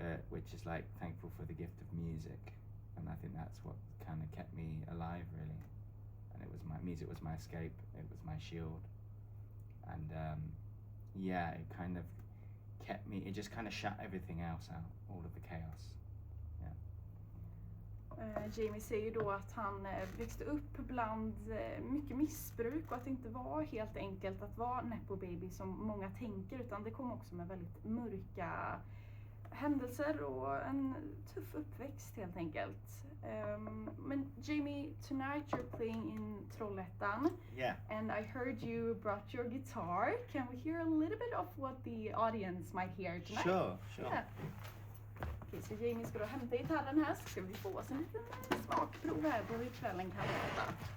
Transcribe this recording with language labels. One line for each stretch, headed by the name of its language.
English: which is like thankful for the gift of music, and I think that's what kind of kept me alive, really. And it was music was my escape, it was my shield, and it kind of kept me. It just kind of shut everything else out, all of the chaos.
Swedish: Jamie säger ju då att han växte upp bland mycket missbruk och att det inte var helt enkelt att vara nepo baby som många tänker, utan det kom också med väldigt mörka händelser och en tuff uppväxt helt enkelt.
English: Men Jamie, tonight you're playing in Trollhättan. Yeah. And I heard you brought your guitar. Can we hear a little bit of what the audience might hear tonight? Sure. Yeah.
Swedish: Okej, så Jamie ska då hämta gitarren här, så ska vi få oss en liten smakprov här på hur kvällen kan låta.